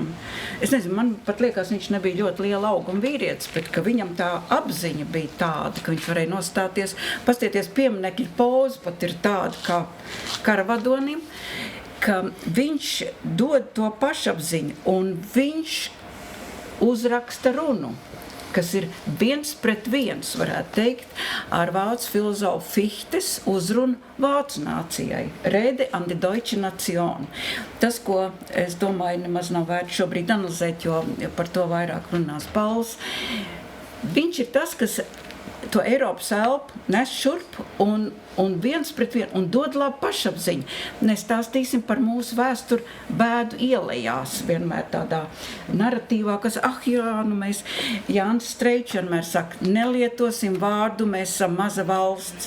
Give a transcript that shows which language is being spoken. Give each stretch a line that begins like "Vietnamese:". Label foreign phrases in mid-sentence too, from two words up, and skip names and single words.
Latvian: Es nezinu, man pat liekas, viņš nebija ļoti liela auguma vīrietis, bet ka viņam tā apziņa bija tāda, ka viņš varēja nostāties, pastieties pieminekļa poza, pat ir tāda kā karavadonim, ka viņš dod to pašapziņu un viņš uzraksta runu, kas ir 1:1, varētu teikt, ar vācu filozofu Fichtes uzrunu vācu nācijai.
German: Rede an die deutsche Nation.
Latvian: Tas, ko es domāju, nemaz nav vērts šobrīd analizēt, jo par to vairāk runās Pauls. Viņš ir tas, kas to Eiropas elpu nes šurp un 1:1 un dod labu pašapziņu. Nestāstīsim par mūsu vēsturi bēdu ielejās, vienmēr tādā naratīvā, kas, mēs, Jānis Streičs vienmēr saka, nelietosim vārdu, mēs esam maza valsts.